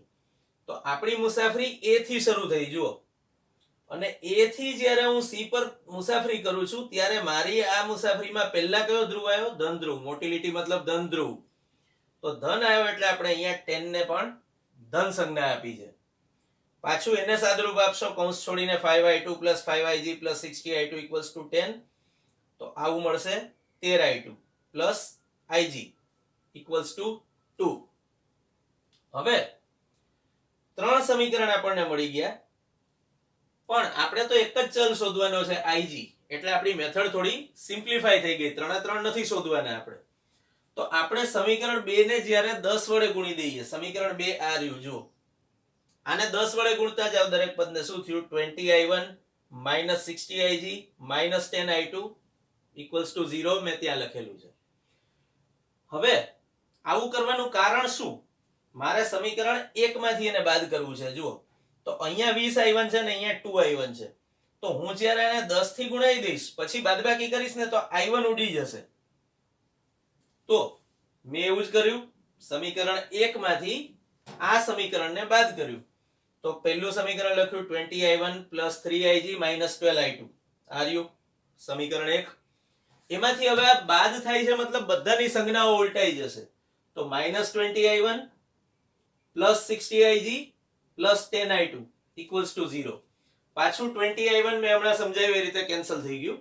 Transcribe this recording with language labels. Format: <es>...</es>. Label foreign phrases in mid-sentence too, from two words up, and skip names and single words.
<gu>તો આપણી મુસાફરી A થી શરૂ થઈ જુઓ અને A થી જ્યારે હું C પર મુસાફરી કરું છું ત્યારે મારી આ મુસાફરીમાં પહેલા કયો ધ્રુવ આવ્યો? ધન ધ્રુવ. મોટી લીટી મતલબ ધન ધ્રુવ. તો ધન આવ્યો એટલે આપણે અહીંયા 10 ને પણ ધન સંજ્ઞા આપી છે. પાછું એને સાદુરૂપ આપશો કૌંસ છોડીને 5I2 + 5Ig + 60I2 = 10 તો આવું મળશે 13I2 + Ig = 2. હવે 3 સમીકરણ આપણને મળી ગયા પણ આપણે તો એક જ ચલ શોધવાનો છે Ig એટલે આપણી મેથડ થોડી સિમ્પ્લિફાઈ થઈ ગઈ. 3 નથી શોધવાના આપણે. તો આપણે સમીકરણ 2 ને જ્યારે 10 વડે ગુણી દઈએ, સમીકરણ 2 આ રહ્યું જુઓ, આને 10 વડે ગુણતા જાવ દરેક પદને શું થયું? 20I1 - 60Ig - 10I2 = 0 મેં ત્યાં લખેલું છે. હવે આવું કરવાનું કારણ શું? મારે સમીકરણ 1 માંથી એને બાદ કરવું છે જુઓ. તો અહીંયા 20I1 છે ને અહીંયા 2I1 છે. તો હું જ્યારે એને 10 થી ગુણાઈ દઈશ પછી બાદબાકી કરીશ ને તો I1 ઉડી જશે. તો મેં એવું જ કર્યું, સમીકરણ 1 માંથી આ સમીકરણને બાદ કર્યું. તો પહેલું સમીકરણ લખ્યું 20I1 + 3Ig - 12I2 આ રહ્યું સમીકરણ 1. એમાંથી હવે આ બાદ થાય છે મતલબ બધાની સંજ્ઞાઓ ઉલટાઈ જશે. તો -20I1 + 60Ig પ્લસ 10i2</gu> <en>equals to</en> <gu>0. પાછું 20i1 મેં હમણાં સમજાવ્યું એ રીતે કેન્સલ થઈ ગયું.</gu>